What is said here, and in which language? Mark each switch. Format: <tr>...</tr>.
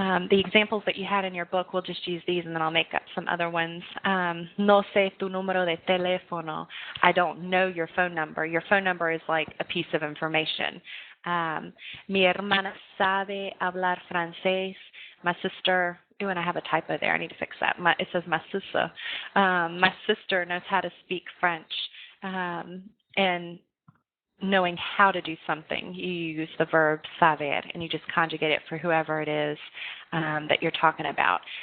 <en>The examples that you had in your book, we'll just use these and then I'll make up some other ones.</en> <es>No sé tu número de teléfono.</es> <en>I don't know your phone number. Your phone number is like a piece of information.</en> <es>Mi hermana sabe hablar francés.</es> <en>My sister, and I have a typo there. I need to fix that. It says ma sister. My sister knows how to speak French. And knowing how to do something, you use the verb saber, and you just conjugate it for whoever it is that you're talking about.</en>